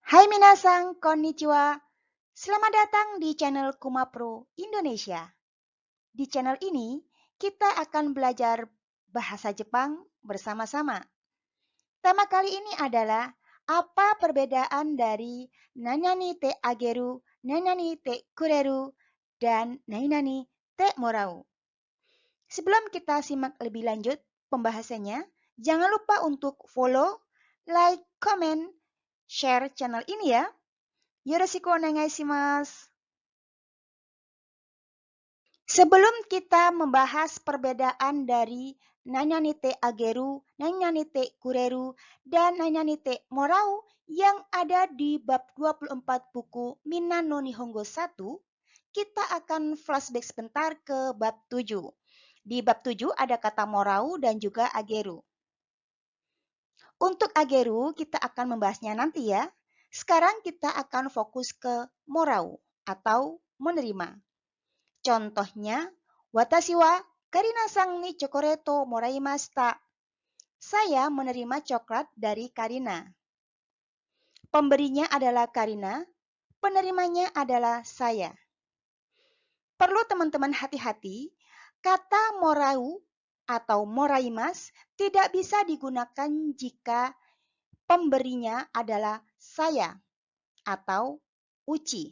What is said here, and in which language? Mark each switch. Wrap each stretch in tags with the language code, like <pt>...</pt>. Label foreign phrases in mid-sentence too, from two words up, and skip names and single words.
<ja>みなさん、こんにちは.</ja> <id>Selamat datang di channel Kumapro Indonesia. Di channel ini, kita akan belajar bahasa Jepang bersama-sama. Tema kali ini adalah apa perbedaan dari</id> <ja>なんやにてあげる, なんやにてくれる,</ja> <id>dan</id> <ja>なんやにてもらう.</ja> <id>Sebelum kita simak lebih lanjut pembahasannya, jangan lupa untuk</id> <en>follow, like, comment, share</en> <id>channel ini ya.</id> <ja>よろしくお願いします.</ja> <id>Sebelum kita membahas perbedaan dari</id> <ja>なんやにてあげる, なんやにてくれる,</ja> <id>dan</id> <ja>なんやにてもらう</ja> <id>yang ada di bab 24 buku Minnan no Nihongo 1, kita akan flashback sebentar ke bab 7. Di bab 7 ada kata morau dan juga ageru. Untuk ageru kita akan membahasnya nanti ya. Sekarang kita akan fokus ke morau atau menerima. Contohnya,</id> <ja>わたしはカリナさんにチョコレートもらいました.</ja> <id>Saya menerima coklat dari Karina. Pemberinya adalah Karina, penerimanya adalah saya. Perlu teman-teman hati-hati, kata morau atau moraimas tidak bisa digunakan jika pemberinya adalah saya atau uchi.</id>